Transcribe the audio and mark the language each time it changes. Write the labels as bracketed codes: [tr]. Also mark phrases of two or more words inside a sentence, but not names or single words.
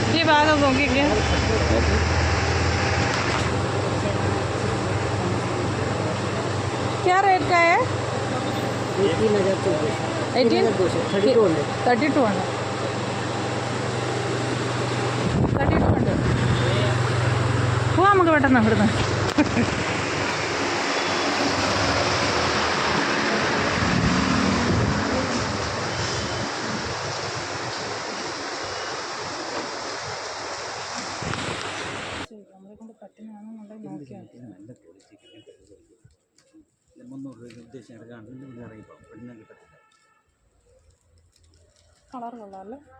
[ml] ഭാഗം നോക്കിക്കേ. [hi] क्या रेट का है? [ml] 32 ഉണ്ട്. 32 ഉണ്ട്. പോവാം നമുക്ക് പെട്ടെന്ന് ഇവിടുന്ന്. നമ്മളെ കൊണ്ട് പറ്റുന്നതാണെന്നുണ്ടെങ്കിൽ നോക്കിയാൽ കളർ കൊള്ളാമല്ലേ.